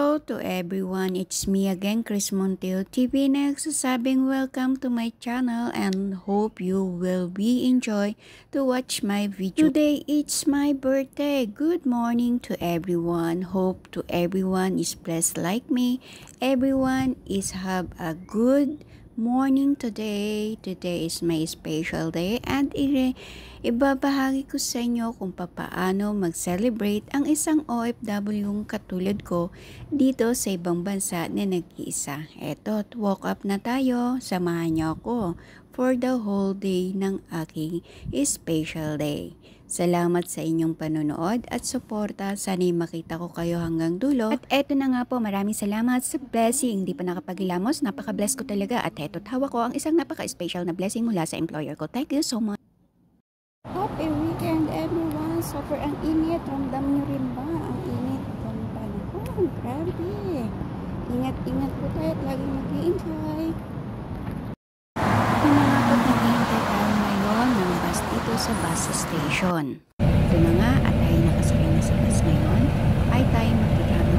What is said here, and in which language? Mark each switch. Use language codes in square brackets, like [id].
[en] to everyone, it's me again, Chris Monteo TV, [tl] nagsasabing [en] welcome to my channel and hope you will be enjoy to watch my video. Today it's my birthday. Good morning to everyone. Hope to everyone is blessed like me. Everyone is have a good morning today. Today is my special day and [tl] ibabahagi ko sa inyo kung paano mag-celebrate ang isang OFW katulad ko dito sa ibang bansa na nag-iisa. Eto, [en] woke up [tl] na tayo. Samahan niyo ako [en] for the whole day [tl] ng aking special day. Salamat sa inyong panonood at suporta. Sana'y makita ko kayo hanggang dulo. At eto na nga po, maraming salamat sa blessing. Hindi pa nakapagilamos, napaka-bless ko talaga. At eto, tawa ko ang isang napaka-special na blessing mula sa employer ko. [en] Thank you so much. Happy weekend everyone. [tl] Sobrang init. Ramdam nyo rin ba ang init ng panahon? Grabe. Ingat-ingat po tayo at laging mag-i-enjoy. Naghihintay tayo ngayon ng bus dito sa bus station. Ito na nga at tayo nakasakay na sa bus ngayon ay tayo magkitravel.